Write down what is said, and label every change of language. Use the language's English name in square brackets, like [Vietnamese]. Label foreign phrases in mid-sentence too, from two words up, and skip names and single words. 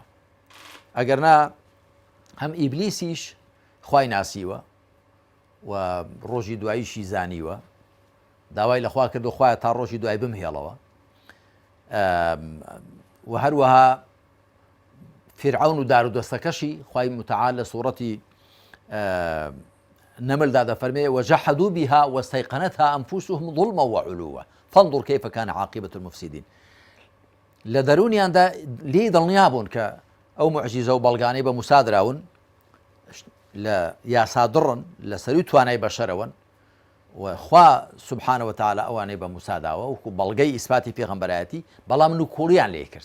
[Central Kurdish] ئەگەرنا هەم ئیبلیسیش خوای ناسیوە و ڕۆژی دواییشی زانیوە، داوای لەخوا کردو خوایە تا ڕۆژی دوای بمهێڵەوە، و هەروەها فرعون و دارودەستەکەشی خوای متعال لە سوورەتی نملدا دەفەرمێ [Arabic] وجحدوا بها واستيقنتها أنفسهم ظلما وعلوا فانظر كيف كان عاقبة المفسدين. [Central Kurdish] لە دەرونیاندا لێی دڵنیا بوون کە ئەو معجیزە و بەڵگانەی بە موسا دراون لە یاسادڕن لە سەروی توانای بەشەرەوەن، و خوا [Arabic] سبحانه وتعالى [Central Kurdish] ئەوانەی بە موسا داوە وەکو بەڵگەی ئیسپاتی پێغەمبەرایەتی، بەڵام نوکوڵیان لێ کرد.